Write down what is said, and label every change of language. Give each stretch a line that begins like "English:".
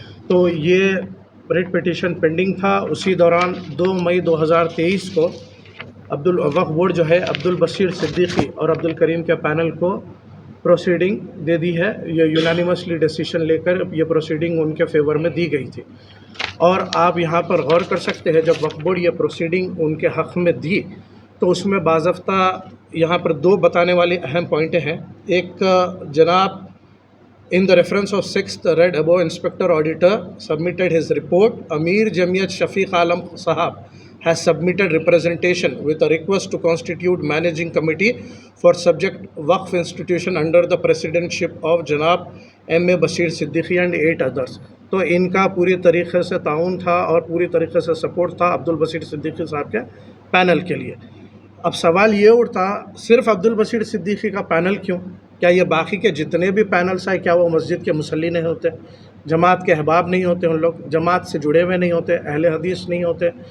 Hindi: तो ये writ petition pending था। उसी दौरान 2 मई 2023 को वक्फ बोर्ड जो है अब्दुल बशीर सिद्दीकी और अब्दुल करीम के पैनल को प्रोसीडिंग दे दी है। ये यूनानिमसली डिसीजन लेकर ये प्रोसीडिंग उनके फेवर में दी गई थी। और आप यहाँ पर गौर कर सकते हैं, जब वक्फ बोर्ड ये प्रोसीडिंग उनके हक़ में दी तो उसमें बाज़ाफ्ता यहाँ पर 2 बताने वाली अहम पॉइंटें हैं। एक, जनाब
English: In the reference of 6th read above, Inspector Auditor submitted his report. Amir Jamiyat Shafiq Alam Sahab has submitted representation with a request to constitute managing committee for subject Waqf institution under the presidency of Janab M.A. Bashir Siddiqui and 8 others.
Hindi: तो इनका पूरी तरीक़े से ताउन था और पूरी तरीक़े से सपोर्ट था अब्दुल बशीर सिद्दीकी साहब के पैनल के लिए। अब सवाल ये उठता, सिर्फ अब्दुल बशीर सिद्दीकी का पैनल क्यों? क्या ये बाकी के जितने भी पैनल्स हैं, क्या वो मस्जिद के मुसल्ली नहीं होते? जमात के अहबाब नहीं होते? उन लोग जमात से जुड़े हुए नहीं होते? अहले हदीस नहीं होते?